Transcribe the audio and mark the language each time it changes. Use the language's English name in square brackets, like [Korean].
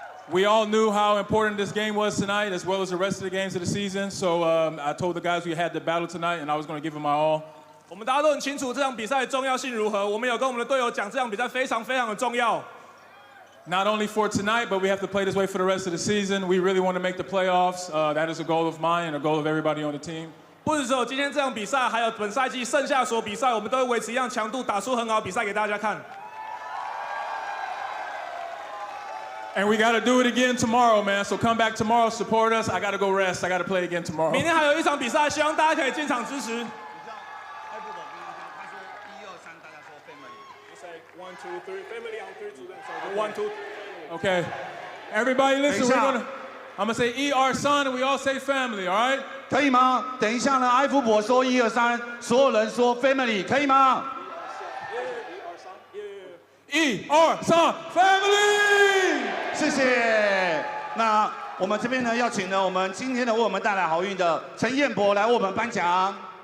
[English] We all knew how important this game was tonight, as well as the rest of the games of the season. So I told the guys we had to battle tonight, and I was going to give them my all. [Chinese] 我们大家都很清楚这场比赛的重要性如何。我们有跟我们的队友讲，这场比赛非常非常的重要。 [English] Not only for tonight, but we have to play this way for the rest of the season. We really want to make the playoffs. That is a goal of mine and a goal of everybody on the team. [Chinese] 不只有今天这场比赛，还有本赛季剩下所有比赛，我们都会维持一样强度，打出很好的比赛给大家看。 [English] And we got to do it again tomorrow, man. So come back tomorrow, support us. I got to go rest. I got to play again tomorrow. [Chinese] 明天还有一场比赛，希望大家可以进场支持。 [English] 1, 2, 3, family on 3 to them. So 1, 2. Okay. Everybody listen, I'm going to say ER son and we all say family, all right? [Chinese] 可以吗？等一下呢，艾夫伯说1、2、3，所有人说 family， 可以吗？ [English] ER son family。 [Chinese] 谢谢。那我们这边呢，要请呢我们今天呢为我们带来好运的陈彦博来为我们颁奖。